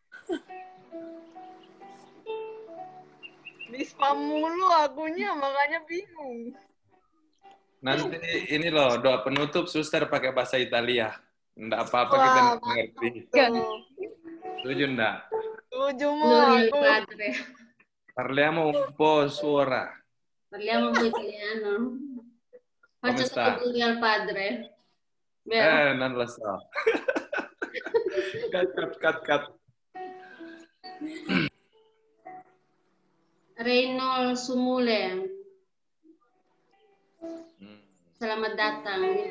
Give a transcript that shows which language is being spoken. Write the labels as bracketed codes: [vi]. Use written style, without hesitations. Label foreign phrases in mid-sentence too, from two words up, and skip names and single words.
[id] Di spam mulu akunya, makanya bingung. Nanti ini loh, doa penutup suster pakai bahasa Italia. Nggak apa-apa, Wah, kita nggak ngerti. Tuh. Setuju nggak? Setuju mo [it] Gloria al [id] aku. [it] Padre. Parliamo un po' suora. Parliamo un po' italiano. Faccio sta? solo Gloria al Padre. Vero? Non lo so. [id] Cut. Reynol Sumule. Hmm. Selamat datang.